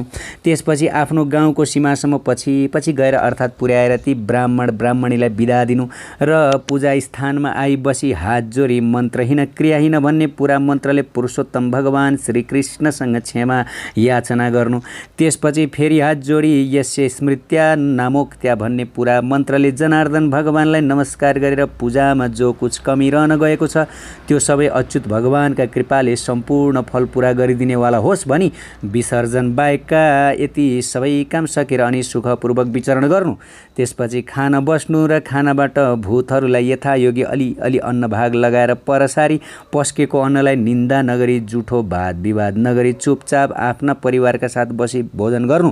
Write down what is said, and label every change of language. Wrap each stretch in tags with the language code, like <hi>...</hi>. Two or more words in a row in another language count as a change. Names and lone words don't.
<ne>त्यसपछि आफ्नो गाउँको सीमासम्म पछि गएर अर्थात् पुर्याएर ती ब्राह्मणीलाई बिदा दिनु र पूजा स्थानमा आई बसी हात जोडी</ne> <sa>मन्त्रहीन क्रियाहीन</sa> <ne>भन्ने पुरा मन्त्रले पुरुषोत्तम भगवान श्रीकृष्णसँग क्षमा याचना गर्नु। त्यसपछि फेरि हात जोडी</ne> <sa>यस्य स्मृत्या नामोक्त्या</sa> <ne>भन्ने पुरा मन्त्रले जनार्दन भगवानलाई नमस्कार गरेर पूजामा</ne> <hi>जो कुछ</hi> <ne>कमी रहन गएको छ त्यो सबै अच्युत भगवानका कृपाले सम्पूर्ण फल पुरा गरिदिनेवाला होस् भनी विसर्जन बाहेकका यति सबै काम सकेर अनि सुखपूर्वक विचरण गर्नु। त्यसपछि खान बस्नु र खानाबाट भूतहरूलाई यथायोगी अलि अन्न भाग लगाएर परसारी पस्केको अन्नलाई निन्दा नगरी जुठो वाद विवाद नगरी चुपचाप आफ्ना परिवारका साथ बसी भोजन गर्नु।</ne>